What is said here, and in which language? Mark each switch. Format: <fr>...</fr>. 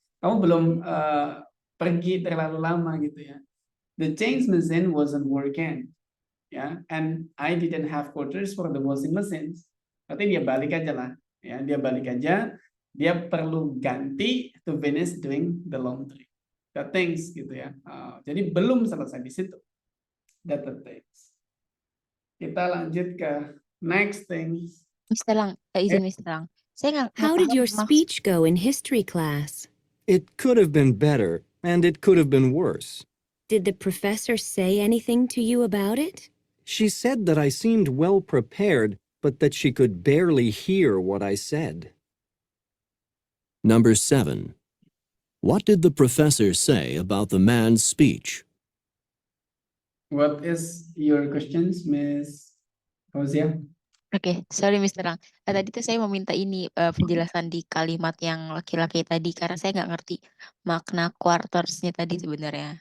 <id>Kamu belum pergi terlalu lama gitu ya.</id> <en>The change machine wasn't working. Ya, and I didn't have quarters for the washing machines.</en> <id>Berarti dia balik aja lah. Ya, dia balik aja. Dia perlu ganti</id> <en>to finish doing the laundry.</en> <id>The things gitu ya. Jadi belum selesai di situ.</id> <en>That the things.</en> <id>Kita lanjut ke</id> <en>next things.</en> <id>Mr. Lang, izin Mr. Lang. Saya nggak</id> <en>How did</en> <id>paham</id> <en>your speech go in history class? It could have been better, and it could have been worse. Did the professor say anything to you about it? She said that I seemed well prepared, but that she could barely hear what I said. Number 7. What did the professor say about the man's speech? What is your questions, Miss Fauzia? Oke, sorry Mr. Lang.</en> <id>Tadi tuh saya mau minta ini penjelasan di kalimat yang laki-laki tadi karena saya nggak ngerti makna quarters-nya tadi sebenarnya.</id>